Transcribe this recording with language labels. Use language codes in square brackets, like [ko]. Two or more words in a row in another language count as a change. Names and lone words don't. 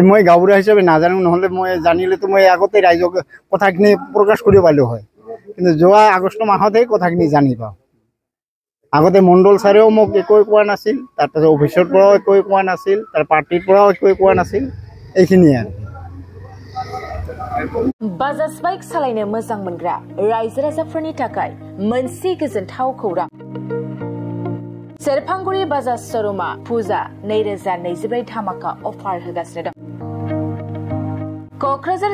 [as] মই গাঁৱৰা হিচাপে নাজানো নহ'লে মই জানিলেতো মই আগতে ৰাইজক কথাখিনি প্ৰকাশ কৰিব পাৰিলোঁ হয় কিন্তু যোৱা আগষ্ট মাহতে কথাখিনি জানি পাওঁ আগতে মণ্ডল ছাৰেও মোক একো কোৱা নাছিল তাৰপিছত অফিচৰ পৰাও একো কোৱা নাছিল তাৰ পাৰ্টিৰ পৰাও একো কোৱা নাছিল এইখিনিয়ে আৰু [brx] बाजाज बाइक सालायनो मोजां मोनग्रा रायजो राजाफोरनि थाखाय मोनसे गोजोनथाव खौरां सेरफांगुरि बाजाज शोरूमा फुजा 2024 धामाका अफार होगासिनो दं क'क्राझार